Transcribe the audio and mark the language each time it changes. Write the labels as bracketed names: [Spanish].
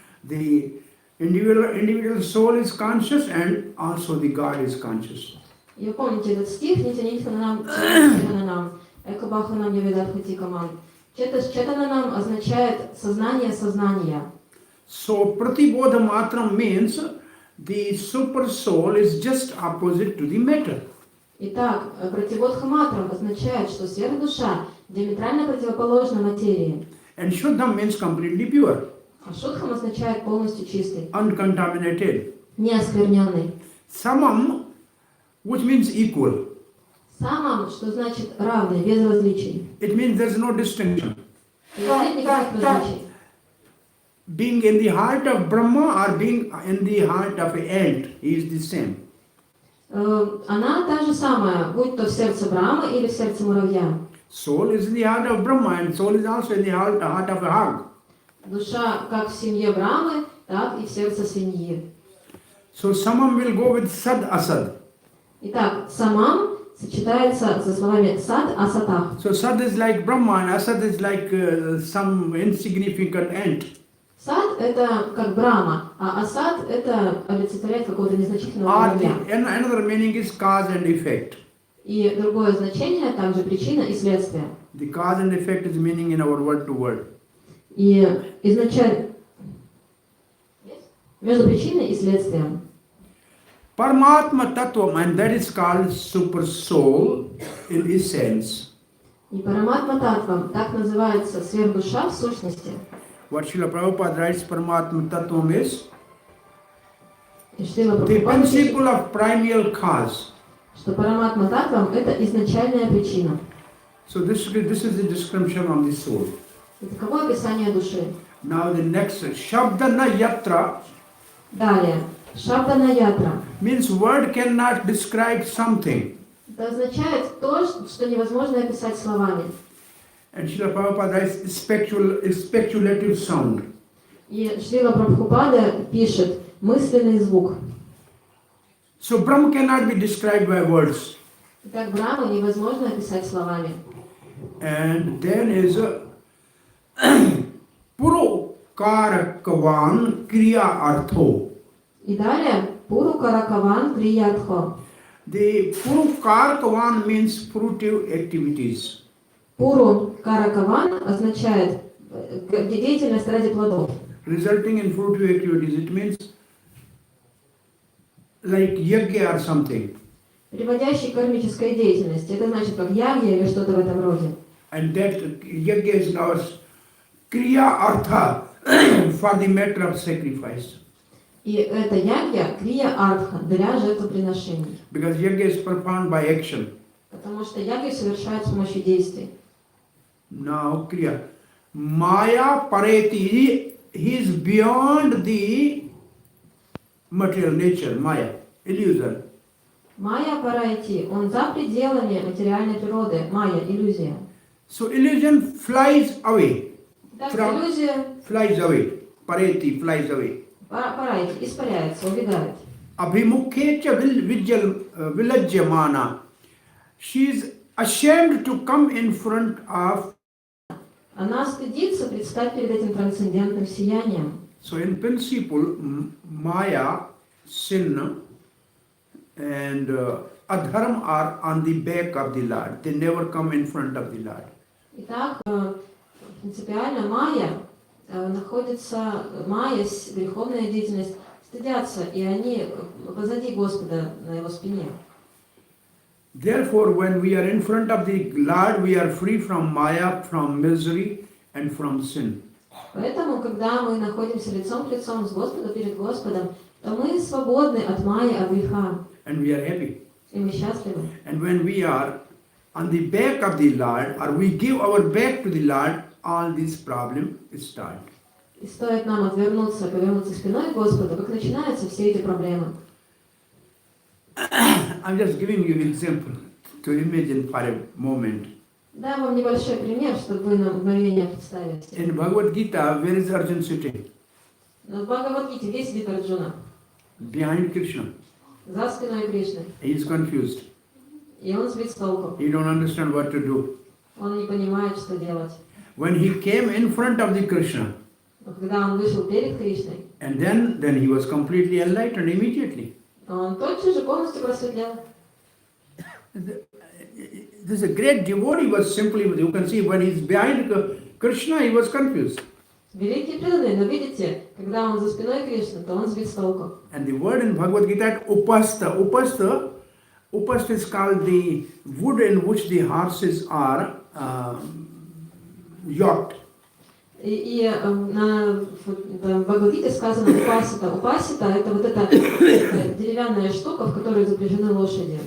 [English] The individual soul is conscious and also the God is conscious. [Russian] И вы помните этот стих, [Sanskrit] нитянам четананам, экобаханам явидадхатикамам. [Russian] Четананам означает сознание сознания. [English] So pratibodha matram means the super soul is just opposite to the matter. [Russian] Итак, пратибодха матрам означает, что сверхдуша диаметрально противоположна материи. [English] And shuddham means completely pure, [Russian] А шудхам означает полностью чистый, [English] uncontaminated. [Russian] неоскверненный. [English] Samam, which means equal. [Russian] Самам, что значит равный, без различий. [English] It means there is no distinction. [Russian] И нет никаких различий. [English] Being in the heart of Brahma or being in the heart of an ant, he is the same. [Russian] Она та же самая, будь то в сердце Брахмы или в сердце муравья. [English] Soul is in the heart of Brahma and soul is also in the heart of a hog. [Russian] Душа как в семье Брахмы, так и в сердце свиньи. [English] So samam will go with sad asad. [Russian] Итак, самам сочетается со словами сад асатах. [English] So sad is like Brahma and asad is like some insignificant ant. [Russian] Сад это как Брахма, а асад это олицетворяет какого-то незначительного [English] Or [Russian] муравья. [English] another meaning is cause and effect. [Russian] И другое значение также причина и следствие. [English] The cause and effect is meaning in our word to word. [Russian] И изначально между причиной и следствием. [English] Paramatma Tattvam, and that is called super soul in essence. [Russian] И Параматма Татвам, так называется сверхдуша в сущности. [English] What Srila Prabhupada writes Paramatma Tattvam is [Russian] И Шрила [English] the [Russian] Прабхупада пишет, [English] principle of primeval cause. [Russian] что Параматма Татвам это изначальная причина. [English] So this is the description of the soul. [Russian] И таково описание души. [English] Now the next, Shabdana Yatra [Russian] Далее, Шабдана Ятра. [English] means word cannot describe something. [Russian] Это означает то, что невозможно описать словами. [English] And Srila Prabhupada writes speculative sound. [Russian] И Шрила Прабхупада пишет мысленный звук. [English] So Brahma cannot be described by words. [Russian] Итак, Брахму невозможно описать словами. [English] And then is Purukarakavan Kriya Artho. [Russian] И далее, Пуру Каракаван Криятхо. [English] The Purukarakavan means fruitive activities. [Russian] Пуру Каракаван означает деятельность ради плодов. [English] Resulting in fruitive activities. It means like yajna or something. [Russian] Приводящий к кармической деятельности. Это значит как ягья или что-то в этом роде. [English] And that yajna is now Kriya Artha for the matter of sacrifice. [Russian] И это ягья, крия артха, для жертвоприношений. [English] Because yajna is performed by action. [Russian] Потому что ягья совершают с помощью действий. [English] Now Kriya. Maya Pareti, he is beyond the material nature, Maya, illusion. [Russian] Майя Парайти, он за пределами материальной природы, майя, иллюзия. [English] So illusion flies away. [Russian] Так, [English] From- [Russian] иллюзия [English] Flies away. Pareti flies away. [Russian] Парайти, испаряется, убегает. [Sanskrit] Abhimukhecha vilajyamana. [English] She is ashamed to come in front of. [Russian] Она стыдится предстать перед этим трансцендентным сиянием. [English] So in principle, Maya, sin, and adharma are on the back of the Lord. They never come in front of the Lord. [Russian] Итак, принципиально майя находится, майя, греховная деятельность, стыдятся, и они позади Господа, на его спине. [English] Therefore, when we are in front of the Lord, we are free from Maya, from misery, and from sin. [Russian] Поэтому, когда мы находимся лицом к лицом с Господом, перед Господом, то мы свободны от майи, от греха, [English] And we are happy. [Russian] и мы счастливы. [English] And when we are on the back of the Lord, or we give our back to the Lord, all these problems start. [Russian] И стоит нам отвернуться, повернуться спиной к Господу, как начинаются все эти проблемы. [English] I'm just giving you an example to imagine for a moment. [Russian] Дам вам небольшой пример, чтобы вы на мгновение представили себе. [English] In Bhagavad Gita, where is Arjuna sitting? [Russian] Но в Бхагавад-гите где сидит Арджуна? [English] Behind Krishna. [Russian] За спиной Кришны. [English] He is confused. [Russian] И он сбит с толку. [English] He don't understand what to do. [Russian] Он не понимает, что делать. [English] When he came in front of the Krishna, [Russian] Но когда он вышел перед Кришной, [English] and then he was completely enlightened immediately. [Russian] он тотчас же полностью просветлел. [English] This is a great devotee was simply, you can see when he's behind Krishna, he was confused. [Russian] Великий преданный, но видите, когда он за спиной Кришны, то он сбит с толку. [English] And the word in Bhagavad Gita, upasta. Upasta is called the wood in which the horses are yoked. [Russian] И на Бхагавад-гите сказано упасита. Упасита – это вот эта деревянная штука, в которой запряжены лошади.